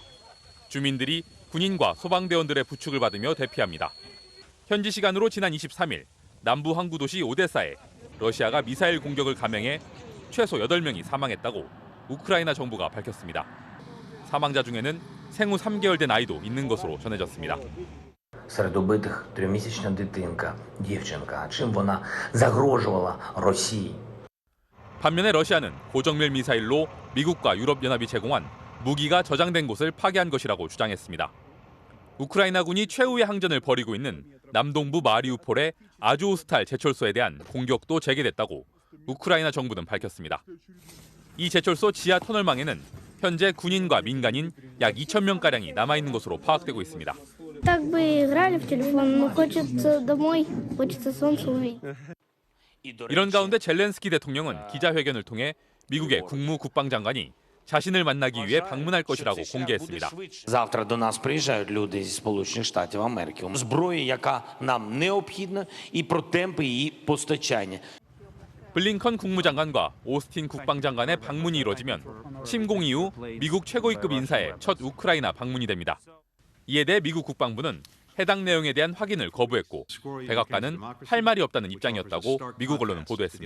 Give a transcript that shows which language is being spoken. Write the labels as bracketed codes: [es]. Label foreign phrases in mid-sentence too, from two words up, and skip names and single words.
[ko] 주민들이 군인과 소방대원들의 부축을 받으며 대피합니다. 현지 시간으로 지난 23일 남부 항구 도시 오데사에 러시아가 미사일 공격을 감행해 최소 8명이 사망했다고 우크라이나 정부가 밝혔습니다. 사망자 중에는 생후 3개월 된 아이도 있는 것으로 전해졌습니다. [uk] Серед убитих 3-місячна дитинка, дівчинка. Чим вона загрожувала Росії? [ko] 반면에 러시아는 고정밀 미사일로 미국과 유럽연합이 제공한 무기가 저장된 곳을 파괴한 것이라고 주장했습니다. 우크라이나군이 최후의 항전을 벌이고 있는 남동부 마리우폴의 아조우스탈 제철소에 대한 공격도 재개됐다고 우크라이나 정부는 밝혔습니다. 이 제철소 지하 터널망에는 현재 군인과 민간인 약 2,000명가량이 남아있는 것으로 파악되고 있습니다. 이런 가운데 젤렌스키 대통령은 기자회견을 통해 미국의 국무국방장관이 자신을 만나기 위해 방문할 것이라고 공개했습니다. [uk] Завтра до нас приїжджають люди зі Сполучених Штатів Америки. Зброї, яка нам необхідна, і про темпи її постачання. [ko] 블링컨 국무장관과 오스틴 국방장관의 방문이 이뤄지면 침공 이후 미국 최고위급 인사의 첫 우크라이나 방문이 됩니다. 이에 대해 미국 국방부는 해당 내용에 대한 확인을 거부했고 백악관은 할 말이 없다는 입장이었다고 미국 언론은 보도했습니다.